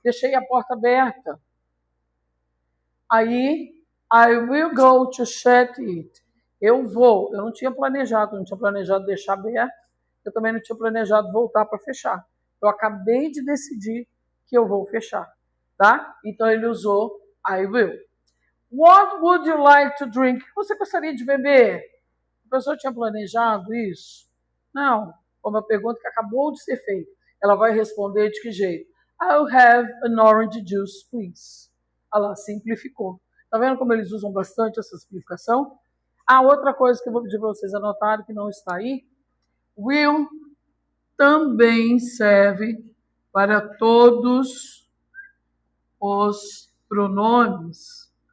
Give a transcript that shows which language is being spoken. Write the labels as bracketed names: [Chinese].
[Portuguese] Deixei a porta aberta. Aí, [English] I will go to shut it. [Portuguese] Eu não tinha planejado deixar aberto, eu também não tinha planejado voltar para fechar. Eu acabei de decidir que eu vou fechar, tá? Então ele usou I will. [English] What would you like to drink? [Portuguese] O que você gostaria de beber? A pessoa tinha planejado isso? Não, foi uma pergunta que acabou de ser feita. Ela vai responder de que jeito? [English] I'll have an orange juice, please. [Portuguese] Ela simplificou. Tá vendo como eles usam bastante essa simplificação? Outra coisa que eu vou pedir para vocês anotarem, que não está aí, will também serve para todos os pronomes.